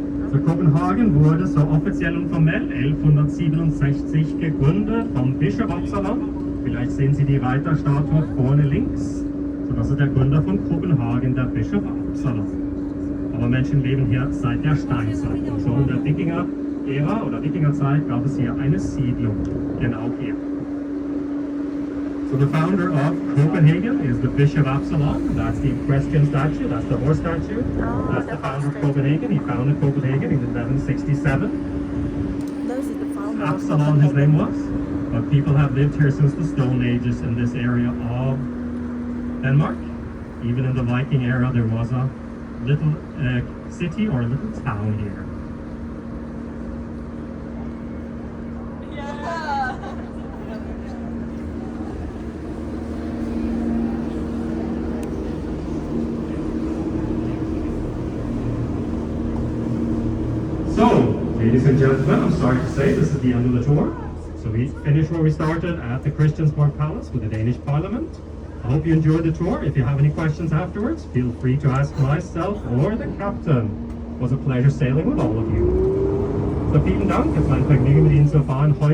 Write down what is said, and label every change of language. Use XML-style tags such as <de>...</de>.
<de>So Kopenhagen wurde so offiziell und formell 1167 gegründet vom Bischof Absalon. Vielleicht sehen Sie die Reiterstatue vorne links. So, das ist der Gründer von Kopenhagen, der Bischof Absalon. Aber Menschen leben hier seit der Steinzeit. Und schon in der Wikinger-Ära oder Wikingerzeit gab es hier eine Siedlung, genau hier.</de> <en>So the founder of Copenhagen is the Bishop Absalon. That's the equestrian statue, that's the horse statue. That's the founder of Copenhagen. He founded Copenhagen in 1167. Those is the founder of Absalon, his Copenhagen. name was. But people have lived here since the Stone Ages in this area of Denmark. Even in the Viking era, there was a little city or a little town here. So, ladies and gentlemen, I'm sorry to say this is the end of the tour. So we finished where we started at the Christiansborg Palace with the Danish Parliament. I hope you enjoyed the tour. If you have any questions afterwards, feel free to ask myself or the captain. It was a pleasure sailing with all of you.</en> <de>So vielen Dank, es war ein Vergnügen mit Ihnen zu fahren heute.</de>